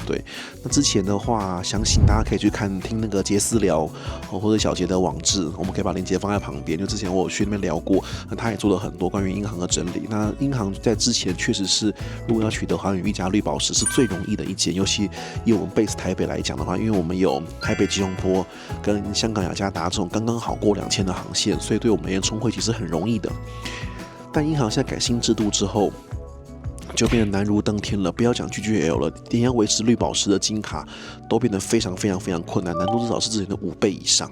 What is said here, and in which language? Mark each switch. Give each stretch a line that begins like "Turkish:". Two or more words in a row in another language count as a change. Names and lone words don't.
Chinese: 對，那之前的話，相信大家可以去聽那個傑私聊或者小傑的網誌，我們可以把鏈接放在旁邊。就之前我有去那邊聊過，那他也做了很多關於英航的整理。那英航在之前確實是，如果要取得寰宇一家綠寶石是最容易的一間，尤其以我們 base 台北來講的話，因為我們有台北吉隆坡跟香港雅加達這種剛剛好過2000的航線，所以對我们而言衝會其實很容易的。但英航現在改新制度之後，就變得難如登天了。不要講 GGL 了，連要維持綠寶石的金卡都變得非常困難，難度至少是之前的5倍以上。